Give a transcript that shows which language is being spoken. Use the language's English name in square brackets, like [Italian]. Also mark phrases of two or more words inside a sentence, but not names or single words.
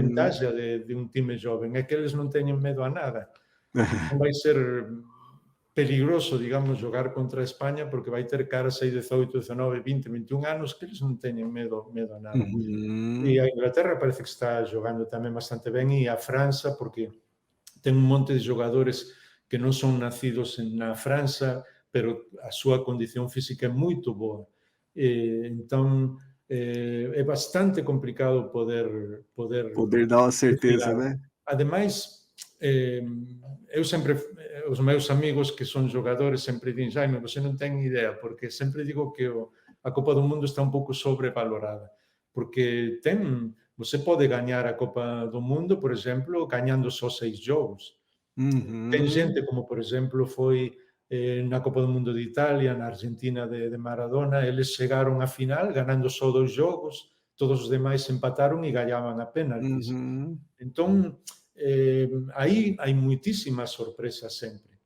[Galician] uhum. vantagem de um time jovem? É que eles não têm medo a nada. Então vai ser peligroso, digamos, jogar contra a Espanha porque vai ter caras aí 18, 19, 20, 21 anos que eles não têm medo a nada. E Uhum, a Inglaterra parece que está jogando tamén bastante ben e a França porque ten un monte de jogadores que non son nacidos na França, pero a súa condición física é moito boa. Entón, é bastante complicado poder [Portuguese] poder dar uma [Galician] decir [Portuguese] certeza, [Galician] algo. [Portuguese] né? [Galician] Ademais, eu sempre, os meus amigos que son jogadores sempre din, Jaime, você non ten idea, porque sempre digo que a Copa do Mundo está un pouco sobrevalorada, porque você pode ganhar a Copa do Mundo, por exemplo, ganhando só 6 jogos. Ten Uhum, xente como, por exemplo, foi na Copa do Mundo de Italia, na Argentina de Maradona, eles chegaron á final ganando só 2 jogos, todos os demais empataron e gañaban a penaltis. uhum, Entón, aí hai moitísimas sorpresas sempre.